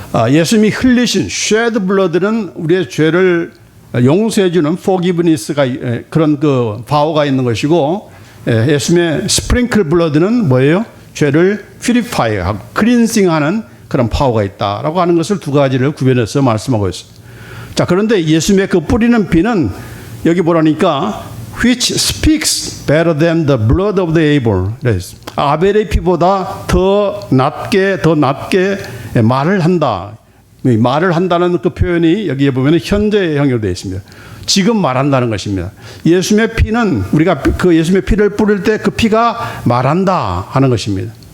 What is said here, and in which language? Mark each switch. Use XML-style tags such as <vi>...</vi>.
<ko>예수님이 흘리신</ko> <en>shed blood</en> <ko>는 우리의 죄를 용서해주는 forgiveness가 그런 그 파워가 있는 것이고, 예수님의 sprinkle blood는 뭐예요? 죄를 purify하고 cleansing하는 그런 파워가 있다라고 하는 것을 두 가지를 구별해서 말씀하고 있어요. 자, 그런데 예수님의 그 뿌리는 피는 여기 보라니까</ko> <en>which speaks better than the blood of the Abel.</en> <ko>아벨의 피보다 더 낮게 말을 한다. 말을 한다는 그 표현이 여기에 보면 현재형으로 되어 있습니다. 지금 말한다는 것입니다. 예수님의 피는 우리가 그 예수님의 피를 뿌릴 때 그 피가 말한다 하는 것입니다.</ko>